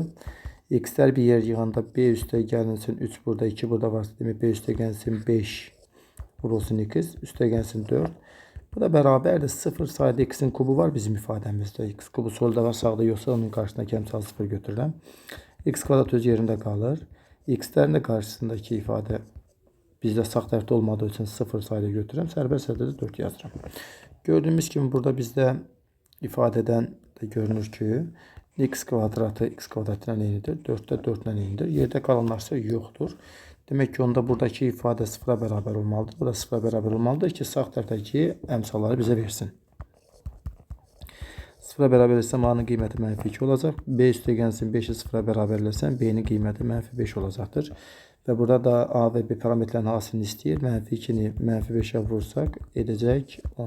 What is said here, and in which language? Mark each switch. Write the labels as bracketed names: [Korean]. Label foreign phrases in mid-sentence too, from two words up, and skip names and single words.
[Azerbaijani] X-lər bir yer yığanda b üstəgəlsin 3 burada, 2 burada varsa, demək b üstəgəlsin 5 vurulsun x üstəgəlsin 4. Bu da bərabərdir 0 sayda x-in kubu var bizim ifadəmizdə. X kubu solda var, sağda yoxsa onun qarşısına kəmsal 0 götürürəm. X kvadrat öz yerində qalır. [Turkish] X'lerin de karşısındaki ifade bizde [Azerbaijani] sağ tərəfdə [Turkish] olmadığı için 0 sayıyla götürürəm. [Azerbaijani] Sərbəst sırada da 4 yazıram. [Turkish] Gördüğümüz gibi burada bizde ifadeden [Azerbaijani] de görünür ki x kvadratı x kvadratına eynidir. 4'te 4 ile eynidir. [Turkish] Yerde kalanlarsa yoktur. Demek ki onda buradaki ifade sıfıra beraber olmalıdır. Bu da sıfıra beraber olmalıdır ki [Azerbaijani] sağ tərəfdəki əmsalları [Turkish] bize versin. [Azerbaijani] Sıfıra beraberləsəm a'nın qiyməti mənfi 2 olacaq. B üstəgənsin 5'i sıfıra beraberləsəm b'nin qiyməti mənfi 5 olacaqdır. [Turkish] Ve burada da a ve b parametrelerin hasilini istəyir. [Azerbaijani] Mənfi 2'ni mənfi 5'e vursak edəcək 10.